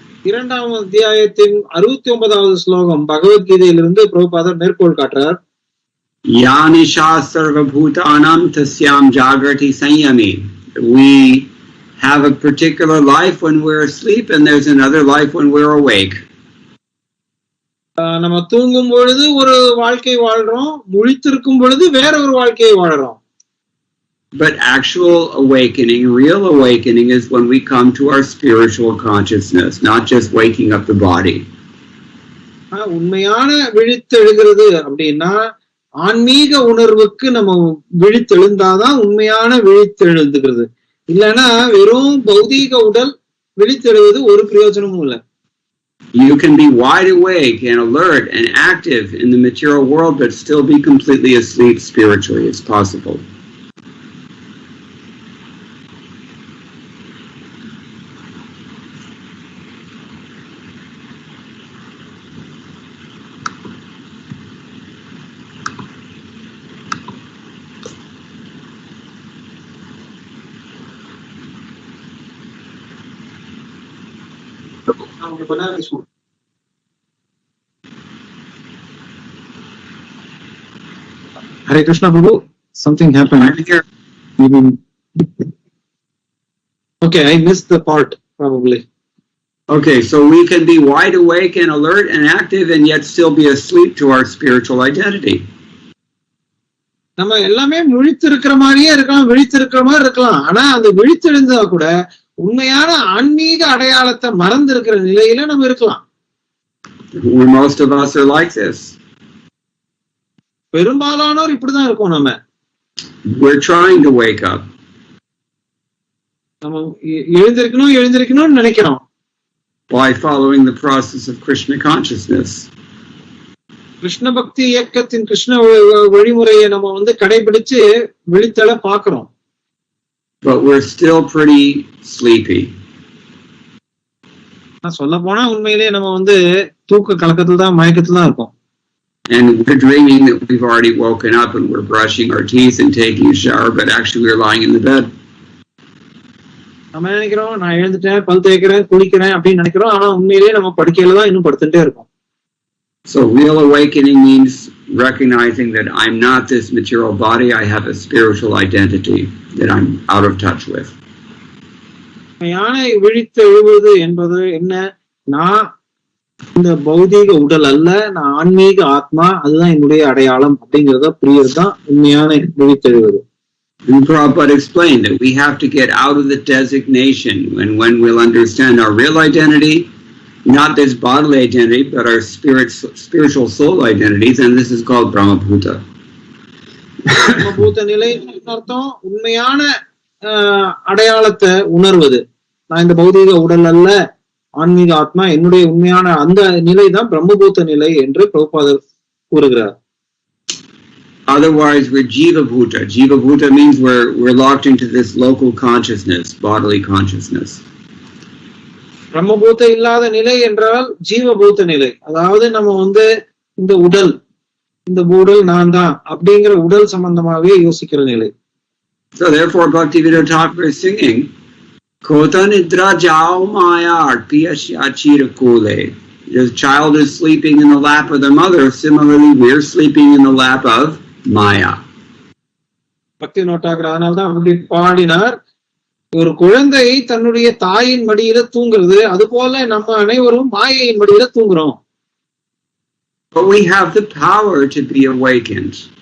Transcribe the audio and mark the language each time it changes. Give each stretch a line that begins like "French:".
Tamil: இரண்டாம் அத்தியாயத்தின் 69வது ஸ்லோகம் பகவத்கீதையிலிருந்து பிரபுபாதர் மேற்கோள் காட்டுறார்.
Sanskrit: Yanisha sarva bhutanam tasyam jagrati sanyami.
English: We have a particular life when we're asleep and there's another life when we're awake.
Tamil: நம்ம தூங்கும் பொழுது ஒரு வாழ்க்கை வாழ்றோம், முழித்திருக்கும் பொழுது வேற ஒரு வாழ்க்கையை வாழறோம்.
English: But actual awakening, real awakening is when we come to our spiritual consciousness, not just waking up the body.
Tamil: உண்மையான விழித்தெழுகிறது அப்படின்னா ஆன்மீக உணர்வுக்கு நம்ம விழித்தெழுந்தாதான் உண்மையான விழித்தெழுதுகிறது. இல்லைன்னா வெறும் பௌதீக உடல் விழித்தெழுவது ஒரு பிரயோஜனமும் இல்லை.
English: You can be wide awake and alert and active in the material world but still be completely asleep spiritually. It's possible. Hare Krishna, Prabhu. Something happened. I'm here. Okay, I missed the part probably. Okay, so we can be wide awake and alert and active and yet still be asleep to our spiritual identity.
Tamil: நம்ம எல்லாமே விழித்திருக்கிற மாதிரியே இருக்கலாம், விழித்திருக்கிற மாதிரி இருக்கலாம். ஆனா அந்த விழித்தெழுந்தா கூட உண்மையான ஆன்மீக அடையாளத்தை மறந்து இருக்கிற நிலையில நம்ம இருக்கலாம்.
English: Most of us are like this.
Tamil: பெரும்பாலானோர் இப்படிதான் இருக்கோம். நம்ம
English: we're trying to wake up.
Tamil: நம்ம எழுந்திருக்கணும்னு நினைக்கிறோம்.
English: By following the process of Krishna consciousness.
Tamil: Krishna பக்தி இயக்கத்தின் கிருஷ்ண வழிமுறையை நம்ம கடைபிடிச்சு விழித்தெழ பார்க்கிறோம்.
English: But we're still pretty sleepy.
Tamil: சொல்ல போனா உண்மையிலேயே நம்ம தூக்க கலக்கத்துல தான், மயக்கத்துல தான் இருக்கோம்.
English: And we're dreaming that we've already woken up and we're brushing our teeth and taking a shower, but actually we're lying in the bed.
Tamil: நம்ம நினைக்கிறோம் நான் எழுந்துட்டேன், பல் தேய்க்கிறேன், குளிக்கிறேன் அப்படின்னு நினைக்கிறோம். ஆனா உண்மையிலேயே நம்ம படுக்கையில தான் இன்னும் படுத்துட்டே இருக்கோம்.
English: So real awakening means recognizing that I'm not this material body, I have a spiritual identity that I'm out of touch with.
Tamil: யானை விழித்து எழுவது என்பது என்ன? நான் இந்த பௌதீக உடல் அல்ல, நான் ஆன்மீக ஆத்மா, அதுதான் என்னுடைய அடையாளம் அப்படிங்கறத புரியறதுதான் உண்மையான விழித்தெழுவது.
English: And Prabhupada explained that we have to get out of the designation when we'll understand our real identity, not this bodily identity, but our spiritual soul identity, and this is called Brahmabhuta.
Tamil: Brahmabhuta நிலை அர்த்தம் உண்மையான அடையாளத்தை உணர்வது. நான் இந்த பௌதீக உடல் அல்ல, ஆன்மீக ஆத்மா, என்னுடைய உண்மையான அந்த நிலை தான் பிரம்மபூத நிலை என்று பிரபுபாதர் கூறுகிறார்.
English: Otherwise, we're Jiva Bhuta. Jiva Bhuta means we're locked into this local consciousness, bodily consciousness.
Tamil: பிரம்மபூத இல்லாத நிலை என்றால் ஜீவபூத நிலை. அதாவது நம்ம இந்த உடல் நான் தான் அப்படிங்கிற உடல் சம்பந்தமாவே யோசிக்கிற நிலை.
English: So therefore, Bhaktivedanta Thakur is singing,
Bangla: Kota nidra jao maya arpiyasya chirakule.
English: The child is sleeping in the lap of the mother. Similarly, we're sleeping in the lap of Maya.
Tamil: பக்தி நோட்டாகிற அதனால்தான் அப்படி பாடினார். ஒரு குழந்தை தன்னுடைய தாயின் மடியில தூங்குறது, அது போல நம்ம அனைவரும் மாயையின் மடியில தூங்குறோம்.
English: But we have the power to be awakened.